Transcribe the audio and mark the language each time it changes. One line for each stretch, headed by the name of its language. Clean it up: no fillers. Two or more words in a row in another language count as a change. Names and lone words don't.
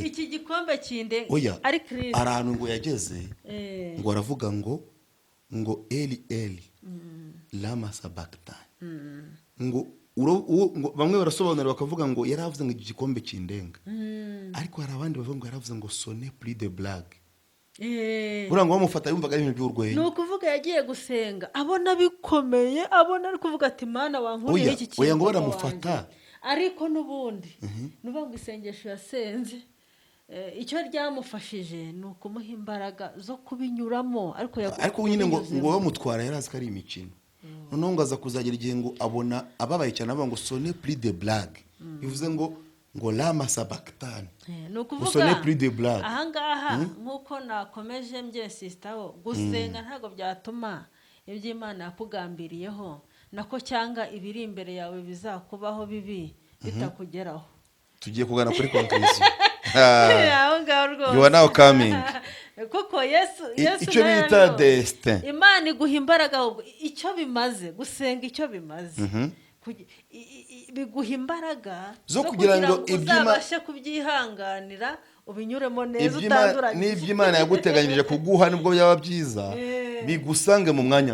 Kinyarwanda: iki gikombe kindenge. Ari Kristo ahantu ngo yageze, ngo aravuga ngo
Aramaic: Eli lama sabachthani.
Kinyarwanda: Ngo bamwe barasobanura bakavuga ngo yaravuze ngo igikombe kindenga, ariko hari abandi bavuga ngo yaravuze ngo
French: sonne plus de blague.
Kinyarwanda: Ngo bamufata yumvaga ibintu by'urwenya. Ni ukuvuga yagiye gusenga abona bikomeye, abona ari kuvuga ati Mana wankuriye iki kintu. Ngo baramufata, ariko n'ubundi nuvuga ngo isengesho yasenze, icyo ryamufashije ni ukumuha imbaraga zo kubinyuramo. Ariko nyine ngo bamutwara yarazi ko ari imikino. Noneho ngo aza kuzagera igihe ngo abona ababaye cyane, avuga ngo
French: sonne plus de blague.
Kinyarwanda: Bivuze ngo
Aramaic: lama sabachthani.
Kinyarwanda: Ni ukuvuga ahangaha nk'uko nakomeje mbyesitaho, gusenga ntabwo byatuma iby'Imana yakugambiriyeho nako cyangwa ibiri imbere yawe bizakubaho bibi bitakugeraho. Tugiye kugana kuri conclusion. Aho ngaho rwose.
English: You are now coming.
Kinyarwanda: Kuko Yesu icyo bita destin. Imana iguha imbaraga, icyo bimaze gusenga, icyo bimaze biguha imbaraga zo kugira ngo uzabashe kubyihanganira, ubinyuremo neza utanduranye. N'ibyo Imana yaguteganyirije kuguha nibwo byaba byiza, bigusange mu mwanya